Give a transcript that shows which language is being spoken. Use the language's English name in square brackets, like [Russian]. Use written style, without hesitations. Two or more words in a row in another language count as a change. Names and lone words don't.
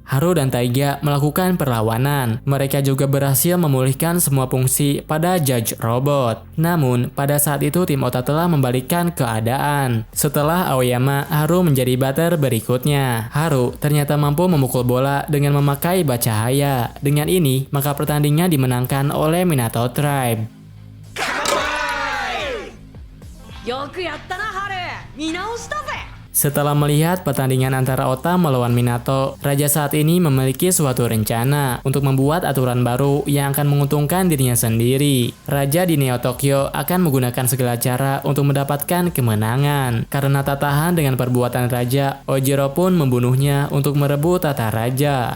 [Indonesian] Haru dan Taiga melakukan perlawanan. Mereka juga berhasil memulihkan semua fungsi pada Judge Robot. Namun, pada saat itu tim Ota telah membalikkan keadaan. Setelah Aoyama, Haru menjadi batter berikutnya. Haru ternyata mampu memukul bola dengan memakai bacahaya. Dengan ini, maka pertandingan dimenangkan oleh Minato Tribe. [Japanese] よくやったなハル、見直したぜ。 [Indonesian] Setelah melihat pertandingan antara Ota melawan Minato, raja saat ini memiliki suatu rencana untuk membuat aturan baru yang akan menguntungkan dirinya sendiri. Raja di Neo Tokyo akan menggunakan segala cara untuk mendapatkan kemenangan. Karena tak tahan dengan perbuatan raja, Ojiro pun membunuhnya untuk merebut tata raja.